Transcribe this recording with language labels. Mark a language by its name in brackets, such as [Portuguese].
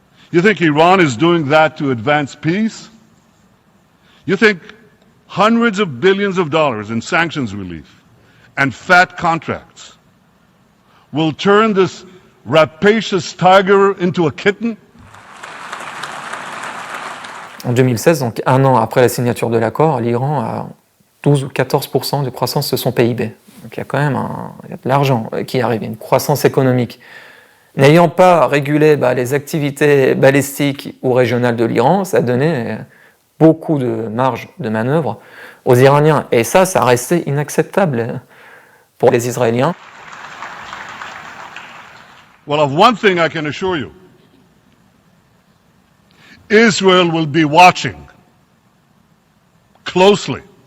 [English] You think Iran is doing that to advance peace? You think hundreds of billions of dollars in sanctions relief and fat contracts will turn this rapacious tiger into a kitten? [French] En 2016, donc un an après la signature de l'accord, l'Iran a 12 ou 14% de croissance de son PIB. Donc il y a quand même il y a de l'argent qui arrive, une croissance économique. N'ayant pas régulé les activités balistiques ou régionales de l'Iran, ça donnait beaucoup de marge de manœuvre aux Iraniens. Et ça restait inacceptable pour les Israéliens. [English] Well, of one thing I can assure you, Israel will be watching closely.